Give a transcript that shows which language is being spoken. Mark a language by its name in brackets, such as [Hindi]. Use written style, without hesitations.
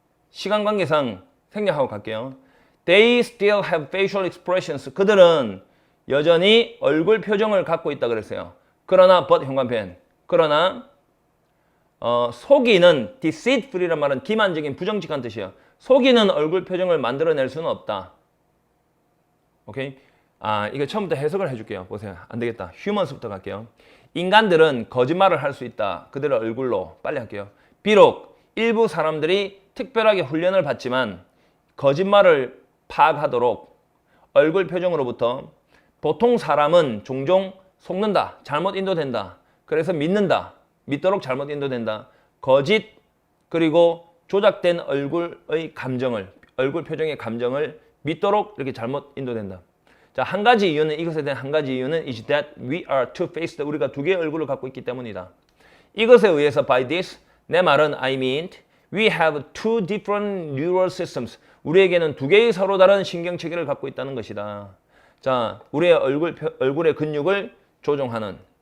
[Korean] 시간 관계상 생략하고 갈게요. [English] They still have facial expressions. [Korean] 그들은 여전히 얼굴 표정을 갖고 있다 그랬어요. 그러나 but 현관펜. 그러나 속이는 deceitful이란 말은 기만적인 부정직한 뜻이에요. 속이는 얼굴 표정을 만들어낼 수는 없다. 오케이? 이거 처음부터 해석을 해줄게요. 보세요. 안 되겠다. 휴먼스부터 갈게요. 인간들은 거짓말을 할 수 있다. 그들의 얼굴로. 빨리 할게요. 비록 일부 사람들이 특별하게 훈련을 받지만 거짓말을 파악하도록 얼굴 표정으로부터 보통 사람은 종종 속는다. 잘못 인도된다. 그래서 믿도록 잘못 인도된다. 거짓 그리고 조작된 얼굴의 감정을, 얼굴 표정의 감정을 믿도록 이렇게 잘못 인도된다. 자, 한 가지 이유는, 이것에 대한 한 가지 이유는 [English] is that we are two-faced. [Korean] 우리가 두 개의 얼굴을 갖고 있기 때문이다. 이것에 의해서 [English] by this, [Korean] 내 말은 [English] I mean we have two different neural systems. [Korean] 우리에게는 두 개의 서로 다른 신경체계를 갖고 있다는 것이다. 자, 우리의 얼굴의 근육을 조종하는.